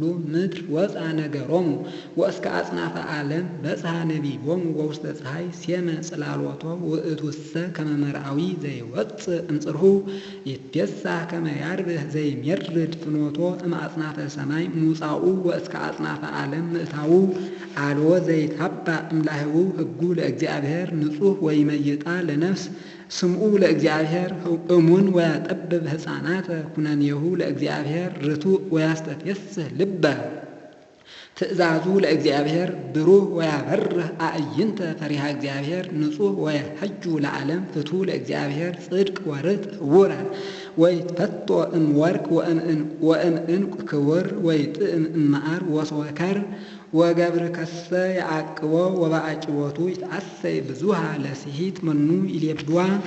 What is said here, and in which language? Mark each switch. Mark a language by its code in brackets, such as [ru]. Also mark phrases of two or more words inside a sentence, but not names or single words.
[gez] ምድር ወፅአ ነገሮሙ ወእስከ አጽናፈ ዓለም በጽሐ ነቢቦሙ ወውስተ ፀሐይ ሴመ ጽላሎቶ ውእቱሰ ከመ መርአዊ ዘይወፅእ እምጽርሑ ይትቤሳህ ከመ ያርብህ ዘይሜርድ ፍኖቶ እምአጽናፈ ሰማይ ሙጻኡ ወእስከ አጽናፈ ዓለም ምእታዉ አልዎ ዘይታባእ እምላህቡ ሕጉ ለእግዚአብሔር ንጹሕ ወይመይጣ ለነፍስ ስምዑ ለእግዚአብሔር እሙን ወያጠብብ ሕፃናተ ኩነኔሁ ለእግዚአብሔር ርቱዕ ወያስተፌስህ ልበ ትእዛዙ ለእግዚአብሔር ብሩህ ወያበርህ አዕይንተ ፈሪሃ እግዚአብሔር ንጹሕ ወያሐጁ ለዓለም ፍቱሕ ለእግዚአብሔር ጽድቅ ወርትዕ ህቡረ ወይትፈቶ እምወርቅ ወእምዕንቁ ክቡር ወይጥዕም እምመዓር ወሶከር ወገብር ከሰ ያዕቅቦ ወበአጭቦቱ ይትአሰይ ብዙሃ ለስሂት መኑ ይሌብዋ